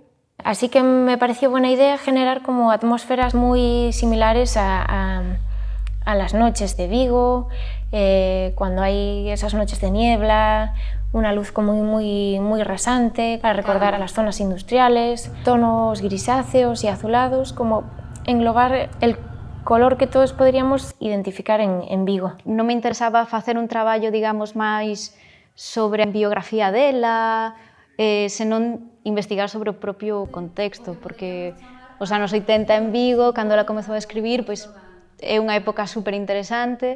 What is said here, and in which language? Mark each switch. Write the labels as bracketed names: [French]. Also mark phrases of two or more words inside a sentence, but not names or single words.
[Spanish] Así que me pareció buena idea generar como atmósferas muy similares a las noches de Vigo, cuando hay esas noches de niebla, una luz como muy rasante para recordar a las zonas industriales, tonos grisáceos y azulados, como englobar el color que todos podríamos identificar en Vigo. [Galician] Non me interesaba facer un traballo, digamos, máis sobre a biografía dela, senón investigar sobre o propio contexto, porque os anos 80 en Vigo, cando ela comezou a escribir, pois é unha época super interesante.